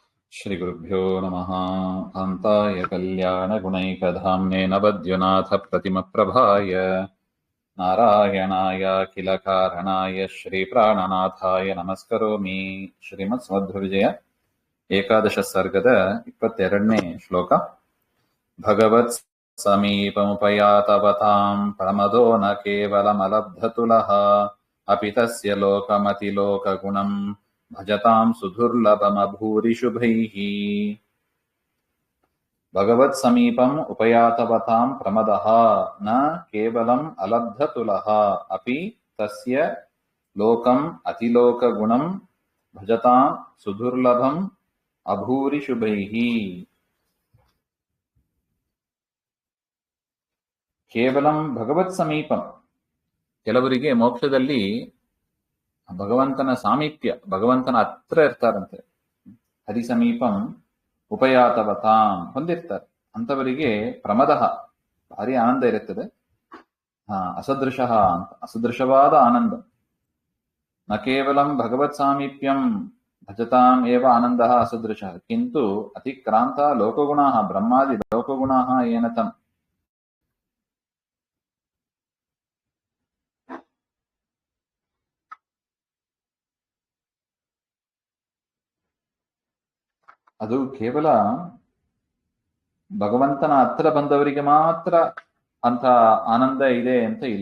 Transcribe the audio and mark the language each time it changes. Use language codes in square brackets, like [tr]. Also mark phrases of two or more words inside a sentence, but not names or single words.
[sa] श्रीगुरुभ्यो नमः। कान्ताय कल्याणगुणैकधाम्ने नवद्युनाथप्रतिमप्रभाय नारायणायाखिलकारणाय श्रीप्राणनाथाय नमस्करोमि। [kn] श्रीमत्समध्वविजय ಏಕಾದಶ ಸರ್ಗದ 22ನೇ ಶ್ಲೋಕ. [sa] ಭಗವತ್ ಸಮೀಪಮುಪಯಾತವತಾಂ ಪ್ರಮದೋ ನ ಕೇವಲಮಲಬ್ಧತುಲಃ ಅಪಿ ತಸ್ಯ ಲೋಕಮತಿಲೋಕಗುಣಂ ಭಜತಾಂ ಸುದುರ್ಲಭಮಭೂರಿಶುಭೈಃ. ಭಗವತ್ ಸಮೀಪಂ ಉಪಯಾತವತಾಂ ಪ್ರಮದಃ ನ ಕೇವಲಂ ಅಲಬ್ಧತುಲಃ ಅಪಿ ತಸ್ಯ ಲೋಕಂ ಅತಿಲೋಕಗುಣಂ ಭಜತಾಂ ಸುದುರ್ಲಭಂ ಅಭೂರಿಶುಭೈಃ. ಕೇವಲಂ ಭಗವತ್ ಸಮೀಪಂ. [kn] ಕೆಲವರಿಗೆ ಮೋಕ್ಷದಲ್ಲಿ ಭಗವಂತನ ಸಾಮೀಪ್ಯ, ಭಗವಂತನ ಹತ್ರ ಇರ್ತಾರಂತೆ. [sa] ಹರಿ ಸಮೀಪಂ ಉಪಯಾತವತಾಂ ಹೊಂದಿರ್ತಾರೆ. [kn] ಅಂಥವರಿಗೆ ಪ್ರಮದಃ ಭಾರಿ ಆನಂದ ಇರುತ್ತದೆ. ಅಸದೃಶಃ ಅಂತ, ಅಸದೃಶವಾದ ಆನಂದ. [sa] ನ ಕೇವಲಂ ಭಗವತ್ ಸಾಮೀಪ್ಯಂ ಭಜತಾಂ ಏವ ಆನಂದಃ ಅಸದೃಶಃ ಕಿಂತು ಅತಿಕ್ರಾಂತ ಲೋಕಗುಣಾಃ ಬ್ರಹ್ಮಾದಿ ಲೋಕಗುಣಾಃ ಏನ ತಂ. [kn] ಅದು ಕೇವಲ ಭಗವಂತನ ಹತ್ರ ಬಂದವರಿಗೆ ಮಾತ್ರ ಅಂತ ಆನಂದ ಇದೆ ಅಂತ ಇಲ್ಲ.